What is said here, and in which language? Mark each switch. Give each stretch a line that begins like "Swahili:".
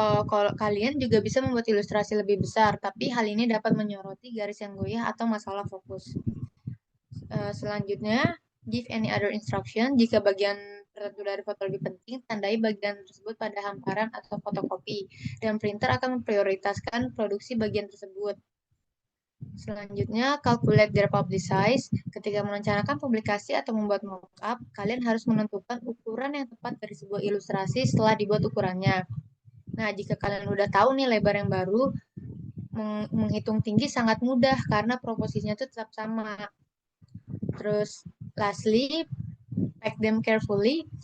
Indonesian: Kalau kalian juga bisa membuat ilustrasi lebih besar, tapi hal ini dapat menyoroti garis yang goyah atau masalah fokus. Selanjutnya,
English: give any other instruction.
Indonesian: Jika bagian tertentu dari foto lebih penting, tandai bagian tersebut pada hamparan atau fotokopi, dan printer akan memprioritaskan produksi bagian tersebut. Selanjutnya,
English: calculate their publish size.
Indonesian: Ketika merencanakan publikasi atau membuat mockup, kalian harus menentukan ukuran yang tepat dari sebuah ilustrasi setelah dibuat ukurannya. Nah, jika kalian udah tahu nih lebar yang baru, menghitung tinggi sangat mudah karena proporsinya itu tetap sama. Terus,
English: lastly, pack them carefully.